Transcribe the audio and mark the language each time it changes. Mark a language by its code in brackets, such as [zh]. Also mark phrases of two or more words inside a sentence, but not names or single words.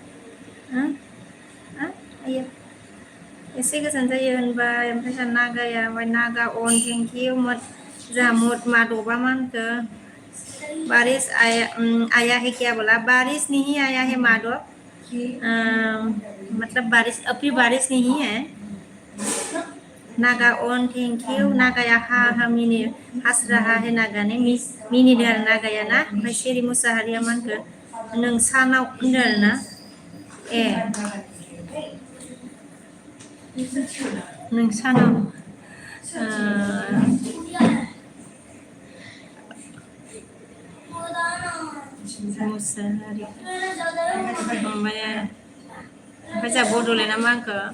[brx] आयो एसे गोजान जायो होनबाय ओमफ्राय जा नागाया ओमफ्राय नागा अन [en] thank you [brx] जा माधबा मा होनखो [hi] बारिश आया है क्या बोला बारिश नहीं आया है [brx] माधव [hi] मतलब बारिश अभी बारिश नहीं है [brx] नागा अन [en] thank you [brx] नागाया हा मिनि [hi] हास रहा है [brx] नागा ने मिनिदों आरो नागाया ना ओमफ्राय सिरि मुसाहारिया मा होनखो नोंसानाव होनदों आरोना नोंसानाव मुसाहारि ओमफ्राय जा बड'लेण्डआ मा होनखो